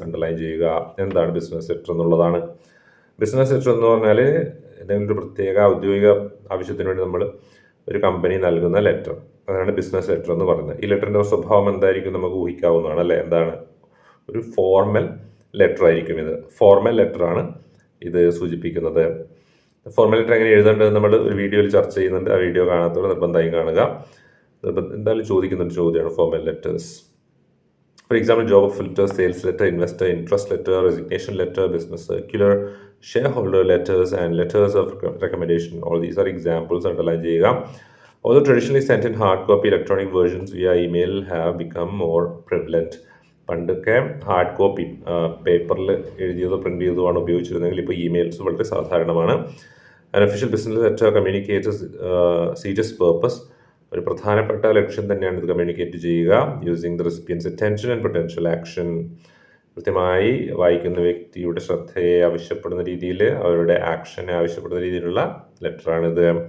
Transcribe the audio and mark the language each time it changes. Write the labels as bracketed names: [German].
[Malayalam] Underline ചെയ്യുക എന്താണ് business letter എന്നുള്ളതാണ്. ബിസിനസ് ലെറ്റർ എന്ന് പറഞ്ഞാൽ എന്തെങ്കിലും ഒരു പ്രത്യേക ഔദ്യോഗിക ആവശ്യത്തിന് വേണ്ടി നമ്മൾ ഒരു കമ്പനി നൽകുന്ന ലെറ്റർ, അതാണ് ബിസിനസ് ലെറ്റർ എന്ന് പറയുന്നത്. ഈ ലെറ്ററിൻ്റെ സ്വഭാവം എന്തായിരിക്കും നമുക്ക് ഊഹിക്കാവുന്നതാണ്, അല്ലേ? എന്താണ്? ഒരു ഫോർമൽ ലെറ്റർ ആയിരിക്കും ഇത്. ഫോർമൽ ലെറ്ററാണ് ഇത് സൂചിപ്പിക്കുന്നത്. ഫോർമൽ ലെറ്റർ എങ്ങനെ എഴുതേണ്ടത് നമ്മൾ ഒരു വീഡിയോയിൽ ചർച്ച ചെയ്യുന്നുണ്ട്. ആ വീഡിയോ കാണാത്തവർ നിർബന്ധമായും കാണുക. എന്തായാലും ചോദിക്കുന്ന ഒരു ചോദ്യമാണ് formal letters. [English] For example, job offer letter, sales letter, investor interest letter, resignation letter, business circular, shareholder letters and letters of recommendation. All these are examples. [Malayalam] Underline ചെയ്യുക. [English] Although traditionally sent in hard copy, electronic versions via email have become more prevalent. [Malayalam] പണ്ടൊക്കെ hard copy പേപ്പറിൽ എഴുതിയതോ print ചെയ്തതോ ആണ് ഉപയോഗിച്ചിരുന്നെങ്കിൽ ഇപ്പോൾ emails വളരെ സാധാരണമാണ്. [English] An official business letter communicates serious purpose, [Malayalam] ഒരു പ്രധാനപ്പെട്ട ലക്ഷ്യം തന്നെയാണ് ഇത് കമ്മ്യൂണിക്കേറ്റ് ചെയ്യുക. [English] using the recipient's attention and potential action, [Malayalam] കൃത്യമായി വായിക്കുന്ന വ്യക്തിയുടെ ശ്രദ്ധയെ ആവശ്യപ്പെടുന്ന രീതിയിൽ, അവരുടെ ആക്ഷനെ ആവശ്യപ്പെടുന്ന രീതിയിലുള്ള ലെറ്ററാണിത്.